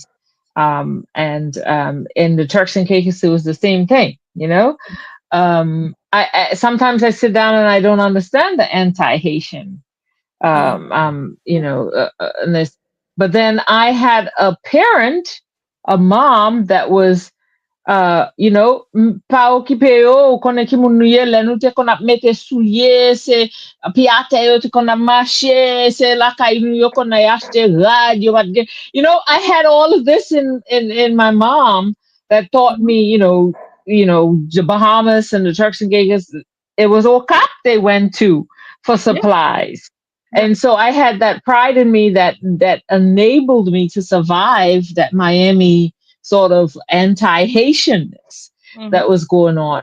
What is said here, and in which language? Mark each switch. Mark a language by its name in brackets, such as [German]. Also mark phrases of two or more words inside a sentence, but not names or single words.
[English] And in the Turks and Caicos, it was the same thing, you know? I sometimes I sit down and I don't understand the anti-Haitian, you know, but then I had a parent, a mom that was, you know, [Haitian Creole] pa okipe yo, konen ki moun nou ye, le nou te kon ap mette soulier, se pi ate yo te kon ap mache, se la kay nou yo kon ay achete rad, [English] you know, I had all of this in my mom that taught me, you know, the Bahamas and the Turks and Caicos, it was OCAP they went to for supplies. Yeah. And so I had that pride in me that enabled me to survive that Miami sort of anti-Haitianness that was going on.